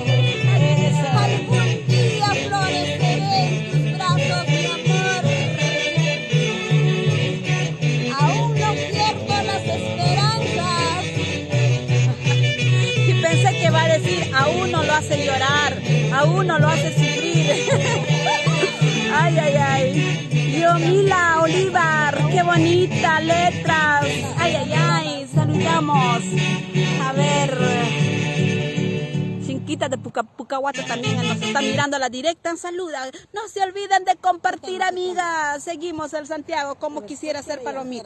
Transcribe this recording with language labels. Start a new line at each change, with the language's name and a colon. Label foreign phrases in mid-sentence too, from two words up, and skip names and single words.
Spanish: Algún día floreceré en tus brazos, mi amor. Aún no pierdo las esperanzas. Y pensé que va a decir, a uno lo hace llorar, a uno lo hace sufrir. Ay, ay, ay. Yomila Olivar, qué bonita letras. Ay, ay, ay, saludamos. A ver, Chinquita de Pucahuata también nos está mirando a la directa. Saluda. No se olviden de compartir, amigas. Seguimos el Santiago, como quisiera ser palomita.